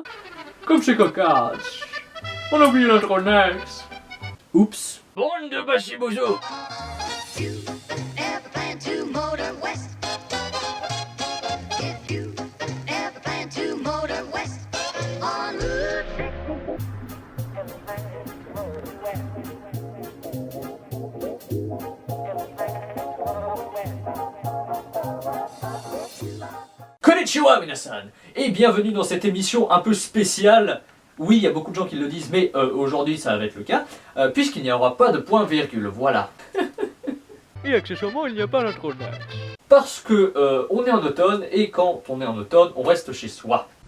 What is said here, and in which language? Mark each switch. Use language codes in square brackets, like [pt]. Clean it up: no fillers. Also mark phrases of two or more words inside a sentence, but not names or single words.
[fr] Comme chez Cocasse. On a oublié notre Nex. Oups. Bande de bachibouzous! [en] Ever plan to motor west? If you ever plan to motor west on Route 6. [ja] こんにちは皆さん. [fr] Et bienvenue dans cette émission un peu spéciale. Oui, il y a beaucoup de gens qui le disent, mais aujourd'hui ça va être le cas, puisqu'il n'y aura pas de point-virgule, voilà. Et accessoirement, il n'y a pas d'intronax. Parce que on est en automne, et quand on est en automne, on reste chez soi.